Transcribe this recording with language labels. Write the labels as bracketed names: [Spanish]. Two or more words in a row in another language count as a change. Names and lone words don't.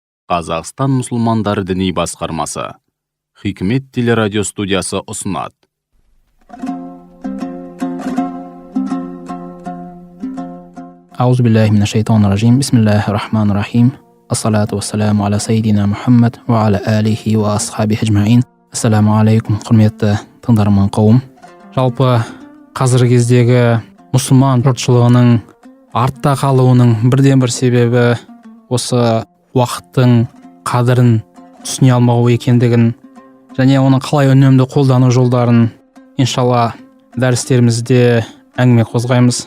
[Kazakh] Қазақстан мұсылмандары діни басқармасы Хикмет телерадио студиясы ұсынады. [Arabic] أعوذ بالله من الشيطان الرجيم. بسم الله الرحمن الرحيم الصلاة والسلام على سيدنا محمد وعلى آله وأصحابه أجمعين. السلام عليكم, [Kazakh] құрметті тыңдарман қауым. Жалпы қазіргі кездегі мұсылман жұртшылығының артта қалуының бірден бір себебі осы уақыттың қадірін түсіне алмау екендігін және оның қалай үнемді қолдану жолдарын иншалла дәрістерімізде әңгіме қозғаймыз.